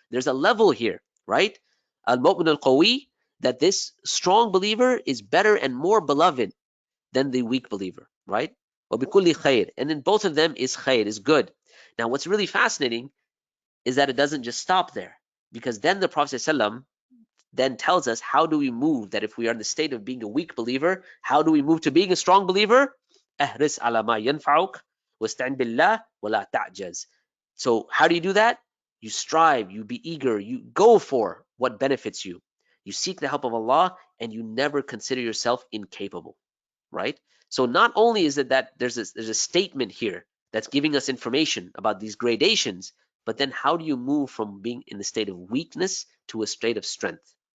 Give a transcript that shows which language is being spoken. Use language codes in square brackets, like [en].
[en] There's a level here, right? Al-Mu'min al-Qawi, that this strong believer is better and more beloved than the weak believer, right? [ar] وَبِكُلِّ خَيْرٍ. [en] And then both of them is khair, is good. Now, what's really fascinating is that it doesn't just stop there, because then the Prophet ﷺ then tells us how do we move, that if we are in the state of being a weak believer, how do we move to being a strong believer? [ar] احرص على ما ينفعك واستعن بالله ولا تعجز. [en] So how do you do that? You strive, you be eager, you go for what benefits you. You seek the help of Allah, and you never consider yourself incapable, right? So not only is it that there's a statement here that's giving us information about these gradations, but then how do you move from being in the state of weakness to a state of strength?